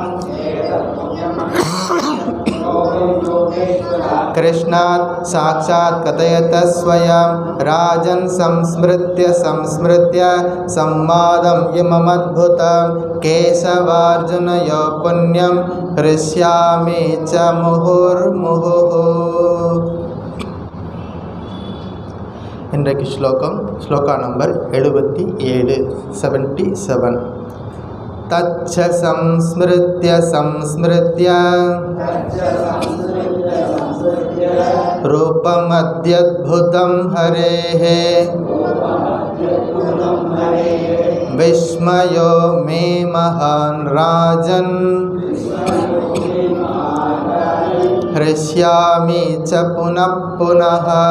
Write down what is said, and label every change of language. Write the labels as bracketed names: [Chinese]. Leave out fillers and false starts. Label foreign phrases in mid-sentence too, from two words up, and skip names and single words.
[Sanskrit] कृष्णात् साक्षात् कथयत स्वयं राजन् संस्मृत्य संवादम् इममद्भुतं केशवार्जुनयोः पुण्यं हृष्यामि च मुहुर्मुहुः. [Tamil] இன்றைக்கு ஸ்லோகா நம்பர் 77 [Sanskrit] तच्च संस्मृत्य रूपमद्यद्भुतं हरेः विस्मयो मे महान् राजन् हृष्यामि च पुनः पुनः.